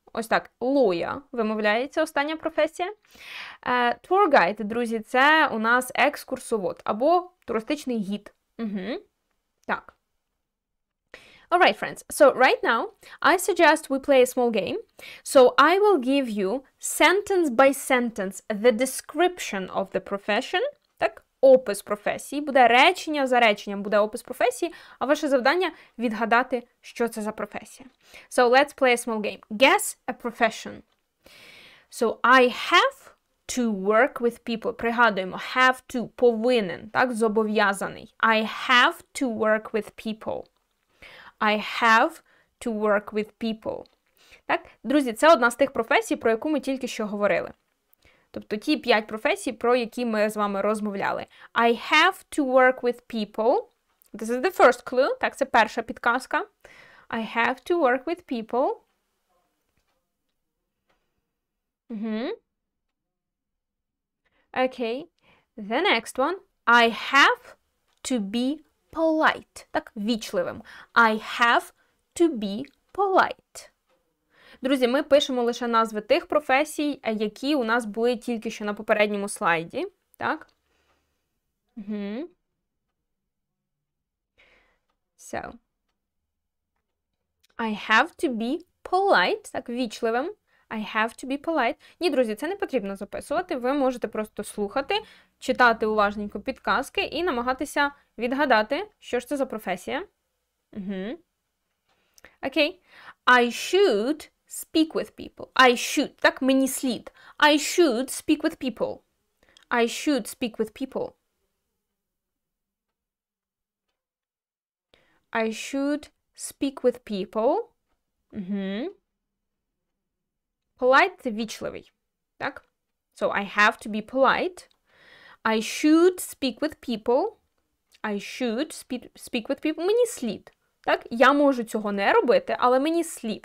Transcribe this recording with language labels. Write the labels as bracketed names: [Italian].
[Ukrainian] Ось так, lawyer вимовляється остання професія. Tour guide, друзі, це у нас екскурсовод або туристичний гід. Так. [English] Alright, friends. So right now, I suggest we play a small game. So I will give you sentence by sentence the description of the profession. [Ukrainian] Так? Опис професії. Буде речення за реченням, буде опис професії, а ваше завдання відгадати, що це за професія. [English] So let's play a small game. Guess a profession. So I have to work with people. [Ukrainian] Пригадуємо, have to, повинен, так, зобов'язаний. [English] I have to work with people. I have to work with people. [Ukrainian] Так? Друзі, це одна з тих професій, про яку ми тільки що говорили. Тобто ті 5 професій, про які ми з вами розмовляли. [English] I have to work with people. This is the first clue. [Ukrainian] Так, це перша підказка. [English] I have to work with people. Okay. The next one. I have to be polite. [Ukrainian] Так, вічливим. [English] I have to be polite. [Ukrainian] Друзі, ми пишемо лише назви тих професій, які у нас були тільки що на попередньому слайді. Так? [English] So. I have to be polite. [Ukrainian] Так, вічливим. [English] I have to be polite. [Ukrainian] Ні, друзі, це не потрібно записувати. Ви можете просто слухати, читати уважненько підказки і намагатися відгадати, що ж це за професія. Окей. [English] I should speak with people. I should. [Ukrainian] Так, мені слід. [English] I should speak with people. I should speak with people. I should speak with people. [Ukrainian] Polite – це вічливий. Так? [English] So, I have to be polite. I should speak with people. I should speak with people. [Ukrainian] Мені слід. Так? Я можу цього не робити, але мені слід.